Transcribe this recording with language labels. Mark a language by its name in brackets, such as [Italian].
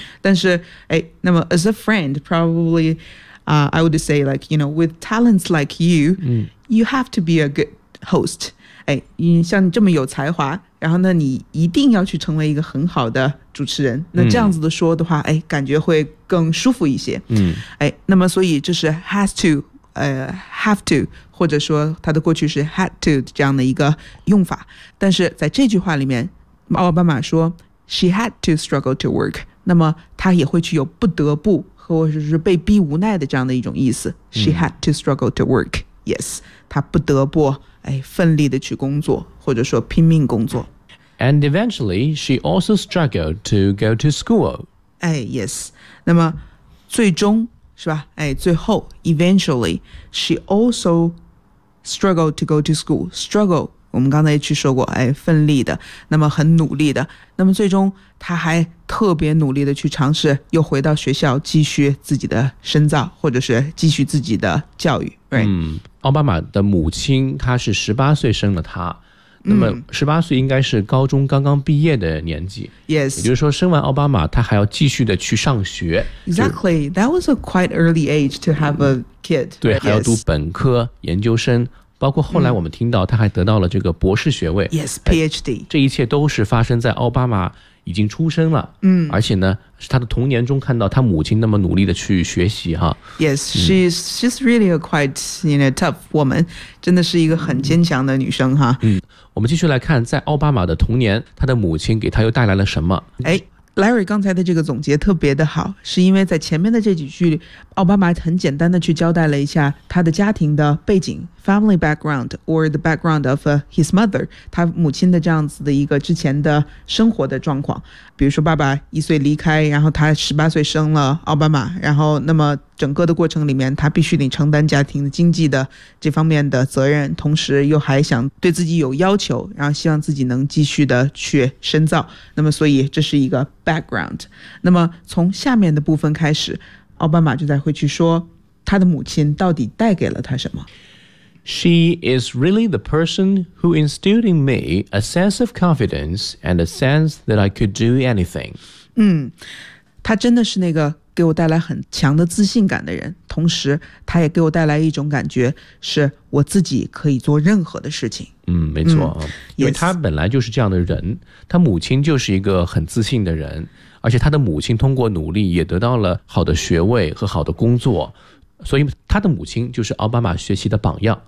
[Chinese] 但是那么 [English] as a friend probablyI would say like, you know, with talents like you,you have to be a good host. [Chinese] 像你这么有才华，然后呢你一定要去成为一个很好的主持人。那这样子的说的话，感觉会更舒服一些。那么所以就是 [English] has to,have to, [Chinese] 或者说它的过去是 had to 这样的一个用法。但是在这句话里面，奥巴马说 [English] she had to struggle to work, [Chinese] 那么他也会去有不得不或者是被逼无奈的这样的一种意思。 [English] She had to struggle to work. [Chinese] Yes, 她不得不奋力的去工作，或者说拼命工作。 [English] And eventually, she also struggled to go to school. [Chinese] Yes. 那么最终是吧？最后 ， [English] eventually, she also struggled to go to school. [Chinese] Struggle， 我们刚才去说过，奋力的，那么很努力的，那么最终她还特别努力的去尝试又回到学校继续自己的深造，或者是继续自己的教育。奥巴马的母亲她是18岁生了他，那么18岁应该是高中刚刚毕业的年纪。 [English] Yes， [Chinese] 也就是说生完奥巴马她还要继续的去上学。 [English] Exactly， that was a quite early age to have a kid。 [Chinese] 对，还要读本科、 [English] yes. [Chinese] 研究生，包括后来我们听到她还得到了这个博士学位。 [English] Yes， PhD。 [Chinese] 这一切都是发生在奥巴马已经出生了，而且呢是他的童年中看到他母亲那么努力的去学习哈。 [English] Yes, she's really a quite, you know, tough woman. [Chinese] 真的是一个很坚强的女生哈。我们继续来看在奥巴马的童年他的母亲给他又带来了什么。哎，Larry 刚才的这个总结特别的好，是因为在前面的这几句，奥巴马很简单的去交代了一下他的家庭的背景 [English] family background or the background of his mother， [Chinese] 他母亲的这样子的一个之前的生活的状况，比如说爸爸一岁离开，然后他十八岁生了奥巴马，然后那么整个的过程里面他必须得承担家庭的经济的这方面的责任，同时又还想对自己有要求，然后希望自己能继续的去深造，那么所以这是一个 background。那么从下面的部分开始，奥巴马就在会去说他的母亲到底带给了他什么。 [English] She is really the person who instilled in me a sense of confidence and a sense that I could do anything。 [Chinese] 他真的是那个给我带来很强的自信感的人，同时他也给我带来一种感觉，是我自己可以做任何的事情。没错，因为他本来就是这样的人，他母亲就是一个很自信的人，而且他的母亲通过努力也得到了好的学位和好的工作，所以他的母亲就是奥巴马学习的榜样。